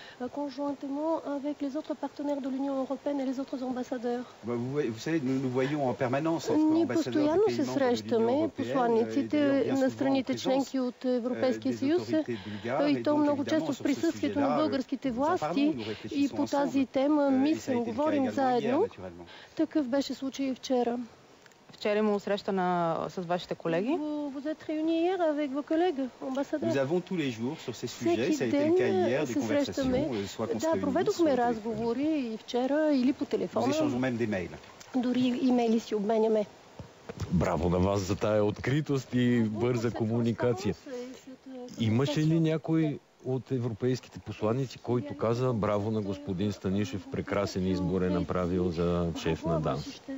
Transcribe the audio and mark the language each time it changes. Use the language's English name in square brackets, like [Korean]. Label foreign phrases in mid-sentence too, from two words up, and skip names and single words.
[Bulgarian] Ние постоянно се срещаме, посланиците на страните членки от Европейския съюз, и то много често в присъствието на българските власти, и по тази тема мислим, говорим заедно. Такъв беше случай и вчера. Вчера имало среща с вашите колеги. [French] Vous êtes réunis hier avec vos collègues ambassadeurs. Nous avons tous les jours sur ces sujets, ça a été le cas hier, des conversations, soit [Bulgarian] Да, проведохме разговори и вчера или по телефона. [French] Nous échangeons même des mails. [Bulgarian] Дори имейли си обменяме. Браво на вас за тая откритост и бърза комуникация. Имаше ли някой от европейските посланици, който каза браво на господин Станишев, прекрасен избор е направил за шеф на ДАНС?